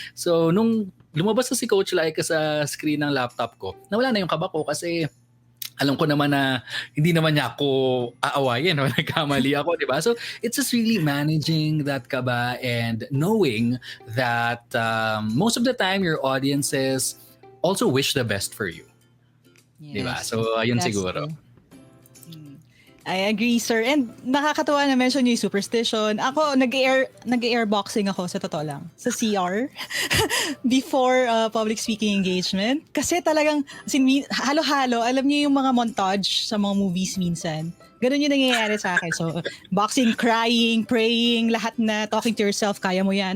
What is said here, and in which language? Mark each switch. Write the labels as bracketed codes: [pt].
[tl] So, nung lumabas na si Coach Laika sa screen ng laptop ko, nawala na yung kaba ko kasi alam ko naman na hindi naman niya ako aawayin o nagkamali ako, di ba? [en] So, it's just really managing that kaba and knowing that most of the time your audiences also wish the best for you. Yes. [tl] Di ba? So, ayun [en] That's [tl] siguro. [en] true. I agree, sir. And [tl] nakakatuwa na [en] mention yung superstition. [tl] Ako, nag-air boxing ako sa totoo lang. Sa CR. [en] Before public speaking engagement. [tl] Kasi talagang, halo-halo. Alam niyo yung mga montage sa mga movies minsan. Ganun yung nangyayari sa akin. [en] So, boxing, crying, praying, lahat na, talking to yourself, [tl] kaya mo yan.